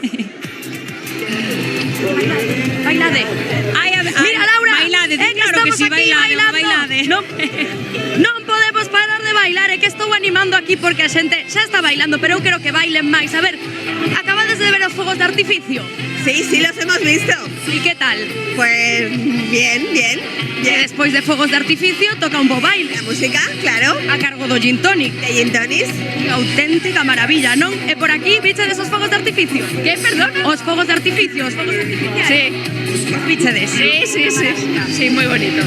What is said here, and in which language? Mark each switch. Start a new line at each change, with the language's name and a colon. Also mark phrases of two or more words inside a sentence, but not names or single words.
Galician: Bailade. Mira, Laura, bailade, que claro que estamos sí, aquí bailade. Non podemos parar de bailar, é que estou animando aquí porque a xente xa está bailando, pero eu quero que bailen máis. A ver, acabades de ver os fogos de artificio?
Spanish: Sí, los hemos visto. ¿Y qué tal? Pues bien.
Galician: Y despois de fogos de artificio toca un bo baile.
Spanish: La música, claro.
Galician: A cargo do Gin Tonic. De Gin Tonics. Unha auténtica maravilla, non? E por aquí, vichedes os fogos de artificio?
Spanish: Que, perdona?
Galician: Os fogos de artificio, os fogos artificiais. Sí. Vichedes? Sí. Sí, moi bonitos.